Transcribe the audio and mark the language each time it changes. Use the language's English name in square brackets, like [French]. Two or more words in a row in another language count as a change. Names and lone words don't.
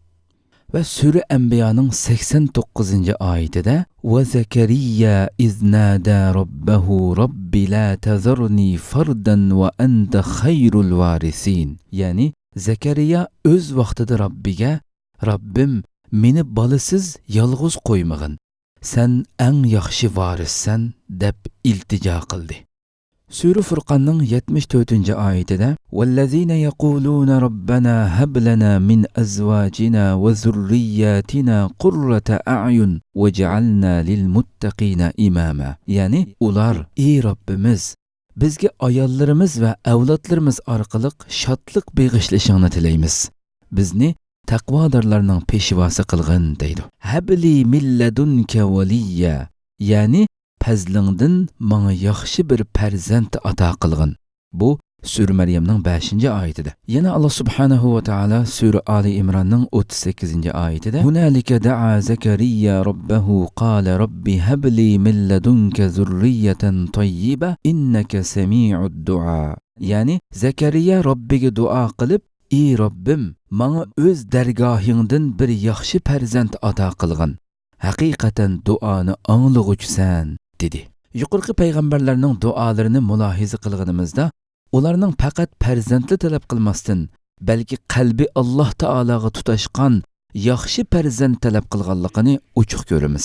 [Uzbek] Va sura Anbiyaning 89-oyatida [Arabic] وزكريا إذ نادى ربه رب لا تذرني فردا وأنت خير الوارثين, [Uzbek] ya'ni Zakariya o'z vaqtida Robbiga Robbim meni bolasiz yolg'iz qo'ymag'in, sen eng yaxshi varissan deb iltijo qildi. Sura Furqonning 74-oyatida [Arabic] "والذين يقولون ربنا هب لنا من أزواجنا وذرياتنا قرة أعين واجعلنا للمتقين إماما", [Uzbek] ya'ni ular ey Robbimiz bizga ayollarimiz va avlodlarimiz orqali shodlik beg'ishlashingni tilaymiz. Bizni taqvodorlarning peshvosi qilg'in deydi. [Arabic] هب لي من لدنك وليا, [Uzbek] ya'ni fazlingdan menga yaxshi bir farzand ato qilg'in. Bu sura Maryamning 5-oyatida. [Arabic] Yana الله سبحانه وتعالى [Uzbek] sura Ali Imronning 38-oyatida [Arabic] "هنالك دعا زكريا ربه قال رب هب لي من لدنك ذرية طيبة إنك سميع الدعاء", [Uzbek] ya'ni Zakariya Robbiga duo qilib, ey Robbim menga o'z dargohingdan bir yaxshi farzand ato qilg'in. Haqiqatan duoni anglag'uchisan dedi. Yuqorqi payg'ambarlarning duolarini mulohiza qilganimizda, ularning faqat farzandli talab qilmasdan, balki qalbi Alloh taologa tutashgan yaxshi farzand talab qilganligini ochiq ko'ramiz.